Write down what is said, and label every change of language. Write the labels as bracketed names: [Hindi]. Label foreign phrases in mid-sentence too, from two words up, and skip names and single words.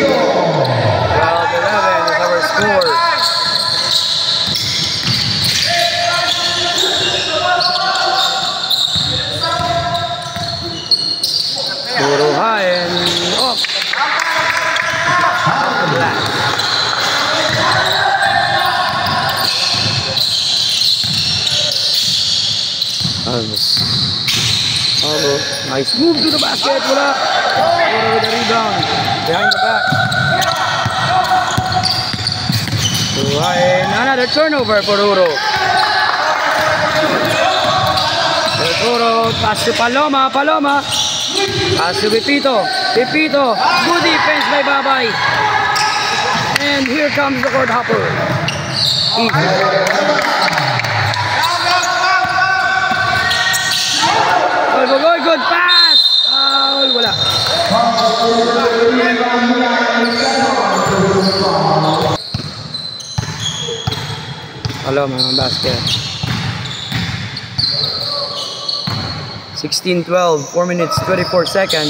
[English] 12-11 is our score. Turuhain. Off. Nice move to the basket. Wala. Ruro with the rebound. Behind the back. Another turnover for Ruro. Ruro. Pass to Paloma. Paloma. Pass to Pipito. Pipito. Good defense by Babay. And here comes the court hopper. good pass! Foul, wala. Hello, mga basket. 16-12, 4 minutes, 24 seconds.